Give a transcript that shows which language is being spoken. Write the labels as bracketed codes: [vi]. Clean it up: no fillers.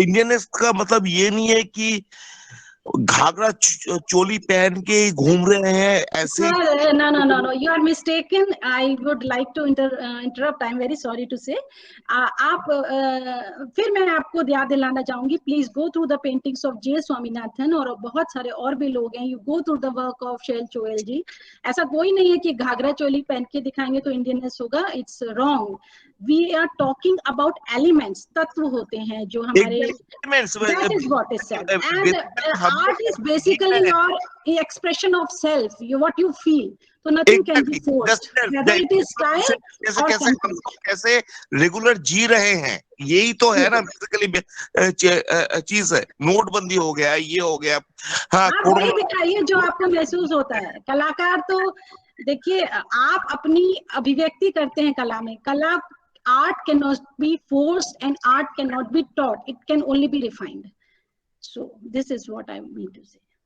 [hi] Indianness का मतलब ये नहीं है कि घाघरा चोली पहन के घूम रहे हैं ऐसे। [en] No, you are mistaken. I would like to interrupt. I'm very sorry to say. [hi] आप फिर मैं आपको याद दिलाना चाहूंगी, [en] please go through the paintings of J Swaminathan, [hi] और बहुत सारे और भी लोग हैं। [en] You go through the work of Shail Choyal ji. [hi] ऐसा कोई नहीं है कि घाघरा चोली पहन के दिखाएंगे तो इंडियननेस होगा, [en] It's wrong. We are talking about elements, [hi] तत्व होते हैं जो हमारे, [en] that is what is said, and art is basically your expression of self, what you feel, so nothing can be forced, whether it is style or [hi] कैसे regular जी रहे हैं, यही तो है ना बेसिकली चीज है। नोटबंदी हो गया, ये हो गया, हाँ, वही दिखाइए जो आपको महसूस होता है। कलाकार तो देखिए, आप अपनी अभिव्यक्ति करते हैं कला में। [en] कला art cannot be forced and art cannot be taught, it can only be refined. So this is what I mean to say.